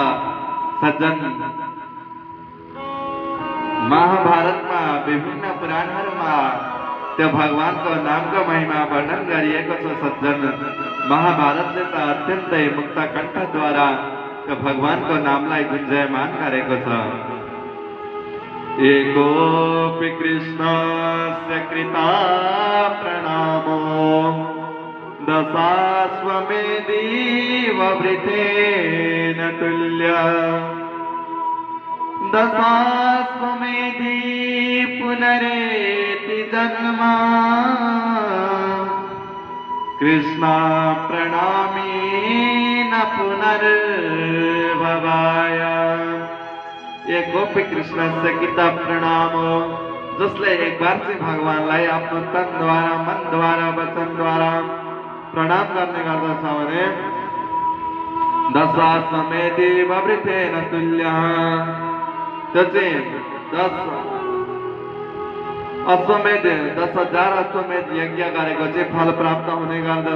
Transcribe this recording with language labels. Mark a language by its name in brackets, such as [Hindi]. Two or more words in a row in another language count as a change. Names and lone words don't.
[Nepali] सज्जन महाभारतमा विभिन्न पुराणहरूमा त्यो भगवानको नामको महिमा वर्णन गरिएको छ। सज्जन महाभारतले त अत्यन्तै मुक्त कण्ठद्वारा त्यो भगवानको नामलाई गुञ्जयमान गरेको छ। [Sanskrit] एकोऽपि कृष्णस्य कृता प्रणामो दशाश्वमेधीव वृथेन तुल्य दशाश्वमेधी पुनरेति जन्म कृष्ण प्रणामी न पुनर्भवाय। एकोपि कृष्णस्य कृता प्रणामो [Nepali] जसले एक बार चाहिँ भगवानलाई आफ्नो तनद्वारा मनद्वारा वचनद्वारा प्रणाम गर्ने गर्दछ भने [Sanskrit] दशाश्वमेधी वृथेन तुल्य [Nepali] त्यो चाहिँ 10,000 अश्वमेध यज्ञ गरेको चाहिँ फल प्राप्त हुने गर्दछ।